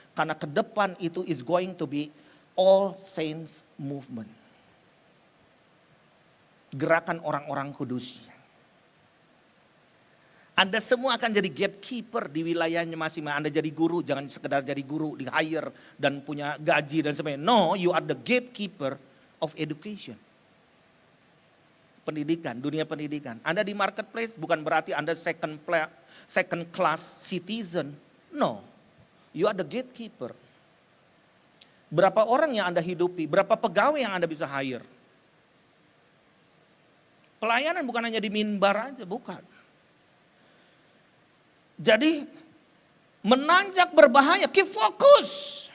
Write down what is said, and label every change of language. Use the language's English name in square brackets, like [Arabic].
[Indonesian] Karena ke depan itu [English] is going to be all saints movement. [Indonesian] Gerakan orang-orang kudusnya. Anda semua akan jadi gatekeeper di wilayahnya masing-masing. Anda jadi guru, jangan sekedar jadi guru, di hire dan punya gaji dan sebagainya. [English] No, you are the gatekeeper of education. [Indonesian] Pendidikan, dunia pendidikan. Anda di marketplace bukan berarti Anda [English] second class citizen. No, you are the gatekeeper. [Indonesian] Berapa orang yang Anda hidupi, berapa pegawai yang Anda bisa hire. Pelayanan bukan hanya di mimbar aja, bukan. Jadi menanjak berbahaya, keep fokus.